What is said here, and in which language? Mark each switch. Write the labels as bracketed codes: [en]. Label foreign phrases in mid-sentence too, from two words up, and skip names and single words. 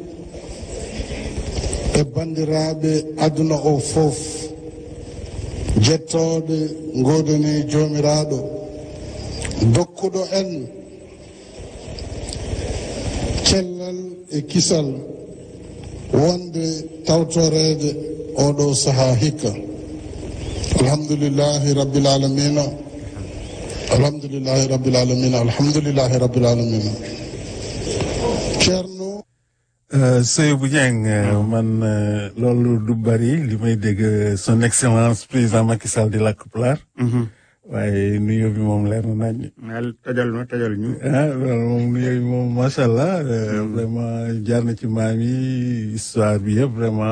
[ff] e bandiraɓe aduna o fof jettoɗe godani jomiraɗo dokkuɗo en cellal e kisal wonde tawtorede oɗo saaha hikka. [ar] الحمد لله رب العالمين الحمد لله رب العالمين الحمد لله رب العالمين. Ceerno [wo] Seydou Dieng man loolu du bari li may dégg [fr] son excellence président [wo] Macky Sall di làkk pulaar. waaye nuyoo bi moom leer na nañ. tëjal ñu. loolu moom nuyoo bi moom [ar] ما شاء الله. [wo] vraiment jaar na ci maam yi histoire bi yëpp vraiment.